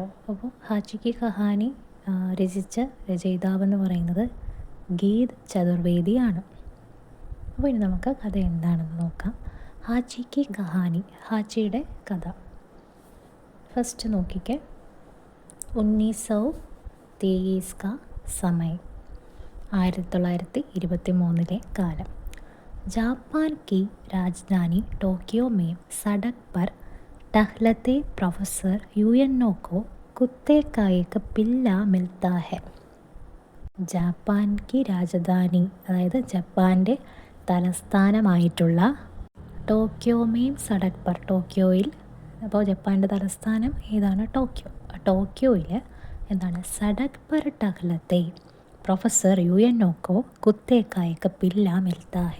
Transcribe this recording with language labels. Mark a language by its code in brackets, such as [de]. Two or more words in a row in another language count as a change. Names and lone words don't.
[ml] അപ്പോൾ ഹാച്ചി കി കഹാനി രചിച്ച രചയിതാവെന്ന് പറയുന്നത് ഗീത് ചതുർവേദിയാണ്. അപ്പോൾ ഇനി നമുക്ക് കഥ എന്താണെന്ന് നോക്കാം. ഹാച്ചി കി കഹാനി, ഹാച്ചിയുടെ കഥ. ഫസ്റ്റ് നോക്കിക്കേ. [hi] 1923 का समय, 1923 कालम। जापान की राजधानी टोक्यो में सड़क पर टहलते प्रोफेसर यूएनओ को कुत्ते का एक पिल्ला मिलता है. [ml] ജപ്പാൻ [hi] की राजधानी, [ml] അതായത് ജപ്പാൻ്റെ തലസ്ഥാനമായിട്ടുള്ള [hi] टोक्यो में सड़क पर, [ml] ടോക്യോയിൽ, അപ്പോൾ ജപ്പാൻ്റെ തലസ്ഥാനം ഏതാണ്? ടോക്യോ. ടോക്യോയിൽ എന്താണ്? [hi] सड़क पर टहलते प्रोफेसर यूएनओ को कुत्ते का एक पिल्ला मिलता है.